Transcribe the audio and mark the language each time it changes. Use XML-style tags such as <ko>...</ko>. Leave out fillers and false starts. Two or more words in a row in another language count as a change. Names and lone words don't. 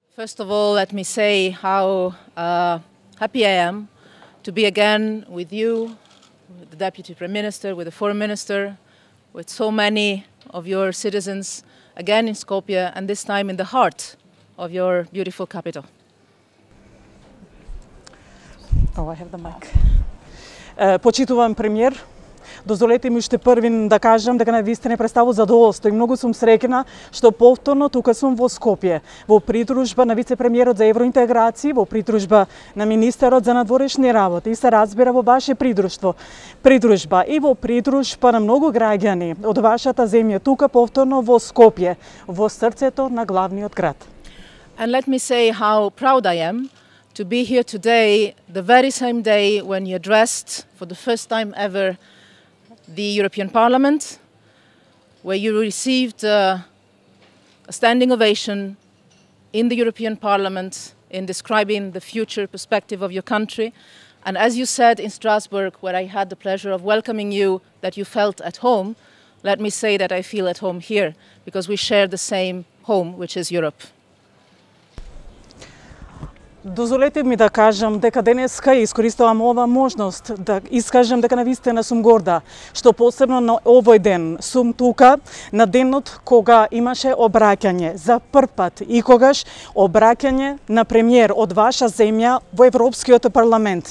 <en>First of all, let me say how happy I am to be again with you, with the Deputy Prime Minister, with the Foreign Minister, with so many of your citizens, again in Skopje, and this time in the heart of your beautiful capital. Oh, I have the mic.</en> <mk>Почитуван премиер, дозволете ми уште првин да кажам дека навистина представо задоволство и многу сум среќна што повторно тука сум во Скопје, во придружба на вице-премиерот за евроинтеграција, во придружба на министерот за надворешни работи и се разбира во ваше придружба и во придружба на многу граѓани од вашата земја тука повторно во Скопје, во срцето на главниот град.</mk> <en>And let me say how proud I am to be here today, the very same day when you addressed for the first time ever the European Parliament, where you received a standing ovation in the European Parliament in describing the future perspective of your country. And as you said in Strasbourg, where I had the pleasure of welcoming you, that you felt at home, let me say that I feel at home here, because we share the same home, which is Europe.</en> <mk>Дозволете ми да кажам дека денеска искористувам ова можност да искажам дека навистина сум горда што посебно на овој ден сум тука на денот кога имаше обраќање за прв пат и когаш обраќање на премиер од ваша земја во Европскиот парламент.</mk>